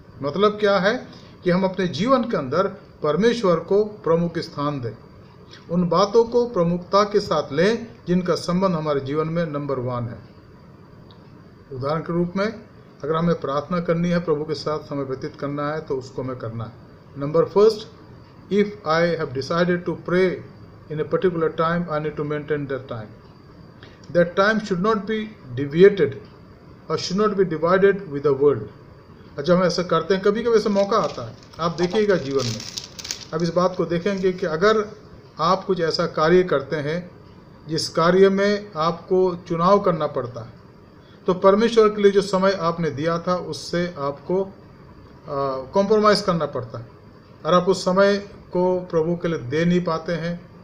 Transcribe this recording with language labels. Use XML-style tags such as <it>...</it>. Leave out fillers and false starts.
<hi>मतलब क्या है कि हम अपने जीवन के अंदर परमेश्वर को प्रमुख स्थान दें, उन बातों को प्रमुखता के साथ लें जिनका संबंध हमारे जीवन में नंबर 1 है। उदाहरण के रूप में अगर हमें प्रार्थना करनी है, प्रभु के साथ समय व्यतीत करना है, तो उसको हमें करना है।</hi> <en>Number 1, if I have decided to pray in a particular time, I need to maintain that time. That time should not be deviated or should not be divided with the world.</en> <hi>अच्छा, हम ऐसा करते हैं, कभी कभी ऐसा मौका आता है, आप देखिएगा जीवन में। अब इस बात को देखेंगे कि अगर आप कुछ ऐसा कार्य करते हैं जिस कार्य में आपको चुनाव करना पड़ता है, तो परमेश्वर के लिए जो समय आपने दिया था उससे आपको कॉम्प्रोमाइज़ करना पड़ता है, और आप उस समय को प्रभु के लिए दे नहीं पाते हैं।</hi>